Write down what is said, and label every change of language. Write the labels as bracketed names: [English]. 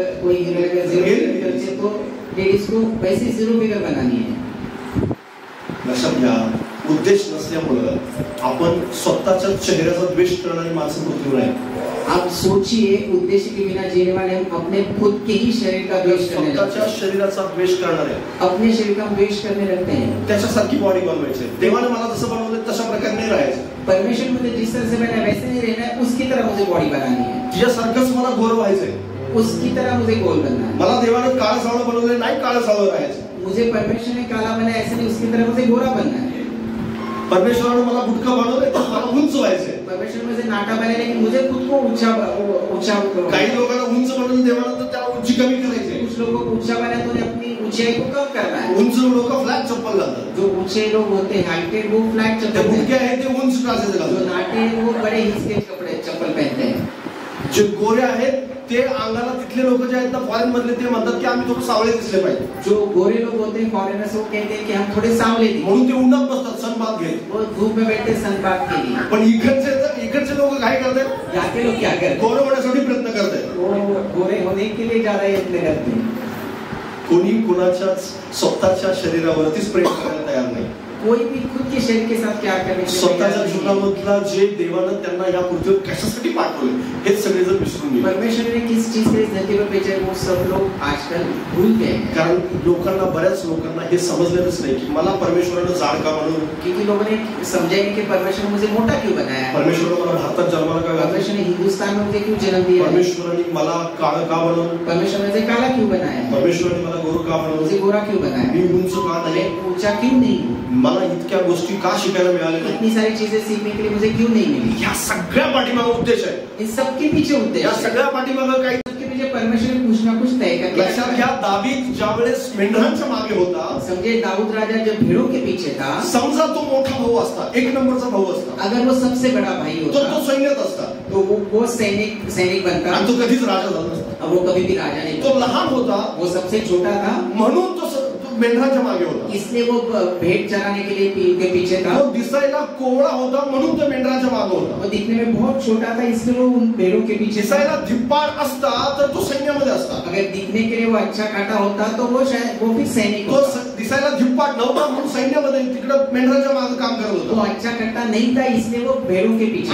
[Hindi] कोई हीरो का zero figure से तो लेडीज को वैसे झिरो फिगर बनानी है. [Marathi] लक्षात घ्या, उद्देश नसल्यामुळं आपण स्वतःच्या चेहऱ्याचा द्वेष करणारी माणसं पृथ्वीवर आहे. [Hindi] आप सोचिए, उद्देश्य के बिना जीने वाले हम अपने खुद के ही शरीर का द्वेष करने लगते हैं. [Marathi] स्वतःच्या शरीराचा द्वेष करणारे [Hindi] अपने शरीर का द्वेष करने लगते हैं. [Marathi] त्याच्यासारखी बॉडी बनवायची. देवाने मला जसं बनवलं तशा प्रकारे नाही राहायचं. [Hindi] परमेश्वर मुझे जिस तरह से बनाया वैसे नहीं रहना है, उसकी तरह मुझे बॉडी बनानी है. [Marathi] तिच्यासारखंच मला गोर व्हायचंय. [Hindi] उसकी तरह मुझे गोल बनना है. [Marathi] मला देवाने काळं सावळं बनवलं नाही, काळं सावळं राहायचं. [Hindi] मुझे परमेश्वर ने काला बनाया ऐसे नहीं, उसकी तरह मुझे गोरा बनना है. [Marathi] परमेश्वराने मला बुटका बनवलंय तर मला उंच व्हायचंय. [Hindi] परमेश्वर मुझे नाटा बनाया लेकिन मुझे खुद को ऊंचा करो. [Marathi] काही लोकांना उंच बनवलं देवानं तर त्याला उंची कमी करायची. [Hindi] कुछ लोगों को ऊंचा बनाया तो उन्हें अपनी ऊंचाई को कम करना है. [Marathi] उंच लोक फ्लॅट चप्पल घालतात. [Hindi] जो ऊंचे लोग होते हैं हाइटेड वो फ्लैट [Marathi] ते [Hindi] चप्पल. [Marathi] बुटके आहेत ते उंच टाचाचे [Hindi] जो [Marathi] घालतात. [Hindi] नाटे हैं वो बड़े हिचके कपड़े चप्पल पहनते हैं. [Marathi] जे गोरे आहेत ते अंगाला तिथले लोक जे आहेत ना फॉरेन मधले ते म्हणतात की आम्ही थोडे सावळे दिसले पाहिजे. [Hindi] जो गोरे लोग होते हैं फॉरेनर्स वो कहते हैं कि हम थोड़े सांवले दिखें. [Marathi] म्हणून ते उन्हात बसतात सनबाथ घेत. [Hindi] वो धूप में बैठते सनबाथ के लिए. [Marathi] पण इकडचे लोक काय करतात? [Hindi] यहाँ के लोग क्या करते हैं? [Marathi] गोरे होण्यासाठी प्रयत्न करतात. [Hindi] वो गोरे होने के लिए ज्यादा यत्न करते हैं. [Marathi] कोणी कोणाच्या स्वतःच्या शरीरावरतीच प्रेम करायला तयार नाही. [Hindi] कोई भी खुद के शरीर के साथ क्या करने के लिए [Marathi] स्वतःच्या जीवनामधला जे देवानं त्यांना या पृथ्वीवर कशासाठी पाठवले हेच सगळे जण विसरून गेले. [Hindi] परमेश्वर ने किस चीज के लिए धरती पर भेजा है वो सब लोग आजकल भूल गए हैं. [Marathi] कारण लोकांना बऱ्याच लोकांना हे समजलेलंच नाही की मला परमेश्वरानं जाड का म्हणून. [Hindi] क्योंकि लोगों ने समझा नहीं कि परमेश्वर ने मुझे मोटा क्यों बनाया है. [Marathi] परमेश्वरानं मला भारतात जन्माला का घातलं. [Hindi] परमेश्वर ने हिंदुस्तान में मुझे क्यों जन्म दिया है. [Marathi] परमेश्वराने मला काळं का बनवलं. [Hindi] परमेश्वर ने मुझे काला क्यों बनाया है. [Marathi] परमेश्वराने मला गोरं का बनवलं. [Hindi] मुझे गोरा क्यों बनाया. [Marathi] मी उंच का नाही. [Hindi] ऊंचा क्यों नहीं. [Marathi] मला इतक्या गोष्टी का शिकायला मिळाल्या नाही. [Hindi] इतनी सारी चीजें सीखने के लिए मुझे क्यों नहीं मिली. [Marathi] या सगळ्या पाठीमागे उद्देश आहे. [Hindi] इन सबके पीछे उद्देश्य. [Marathi] या सगळ्या पाठीमागे काही [Hindi] सबके पीछे परमेश्वर ने कुछ ना कुछ तय करके. [Marathi] लक्षात घ्या दावीद ज्यावेळेस मेंढरांच्या मागे होता. [Hindi] समझे दाऊद राजा जब भेड़ों के पीछे था. [Marathi] समजा तो मोठा भाऊ असता एक नंबरचा भाऊ असता. [Hindi] अगर वो सबसे बड़ा भाई होता [Marathi] तो सैन्यात असता. [Hindi] तो वो सैनिक बनता. [Marathi] आणि तो कधीच राजा झाला नसता. [Hindi] अब वो कभी भी राजा नहीं. [Marathi] तो लहान होता. [Hindi] वो सबसे छोटा था. [Marathi] म्हणून तो मेंढरांच्या मागे होता. [Hindi] इसलिए वो भेड़ चराने के लिए के पीछे था. [Marathi] तो दिसायला कोवळा होता म्हणून तो मेंढरांच्या मागे होता. [Hindi] वो दिखने में बहुत छोटा था इसलिए वो उन भेड़ों के पीछे. [Marathi] दिसायला धिप्पाड असता तर तो सैन्यामध्ये असता. [Hindi] अगर दिखने के लिए वो अच्छा काटा होता तो वो शायद वो भी सैनिक [Marathi] तो दिसायला धिप्पाड नव्हता म्हणून सैन्यामध्ये तिकडे मेंढरांच्या मागे काम करत होता. [Hindi] वो अच्छा काटा नहीं था इसलिए वो भेड़ों के पीछे.